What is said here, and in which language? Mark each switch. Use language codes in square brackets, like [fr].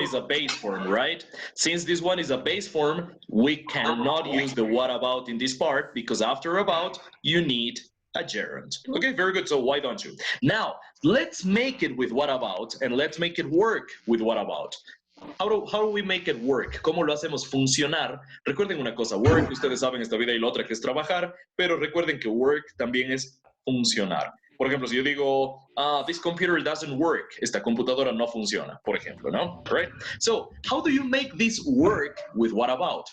[en] is a base form, right? Since this one is a base form, we cannot use the what about in this part because after about, you need a gerund. Okay, very good. So why don't you? Now, let's make it with what about and let's make it work with what about. How do we make it work? [es] ¿Cómo lo hacemos funcionar? Recuerden una cosa, work, ustedes saben esta vida y la otra que es trabajar, pero recuerden que work también es funcionar. Por ejemplo, si yo digo, [en] this computer doesn't work, [es] esta computadora no funciona, por ejemplo, ¿no? [en] Right? So, how do you make this work with what about?